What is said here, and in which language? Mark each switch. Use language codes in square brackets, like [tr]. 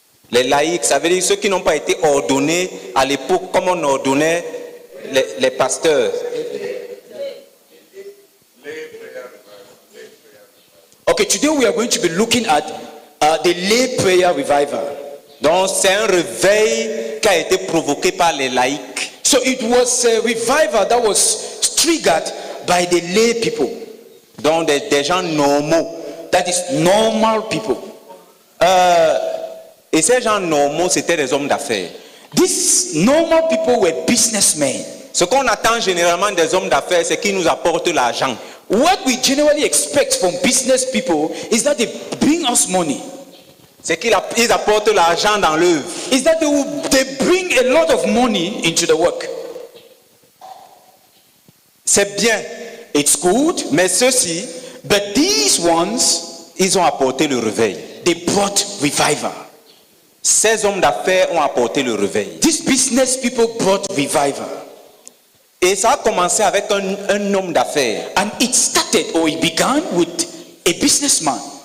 [fr] Les laïcs, ça veut dire ceux qui n'ont pas été ordonnés à l'époque comme on ordonnait les pasteurs. [en] Okay, today we are going to be looking at the lay prayer revival. [fr] Donc c'est un réveil qui a été provoqué par les laïcs. [en] So it was a revival that was triggered by the lay people. [fr] Donc des gens normaux. [en] That is normal people. [fr] Et ces gens normaux, c'était des hommes d'affaires. [en] These normal people were businessmen. [fr] Ce qu'on attend généralement des hommes d'affaires, c'est qu'ils nous apportent l'argent. [en] What we generally expect from business people is that they bring us money. [fr] C'est qu'ils apportent l'argent dans l'œuvre. [en] Is that they bring a lot of money into the work. [fr] C'est bien. [en] It's good. [fr] Mais ceux-ci, [en] but these ones, [fr] ils ont apporté le réveil. [en] They brought revival. [fr] Ces hommes d'affaires ont apporté le réveil. [en] These business people brought revival. [fr] Et ça a commencé avec un homme d'affaires. [en] And it began with a businessman.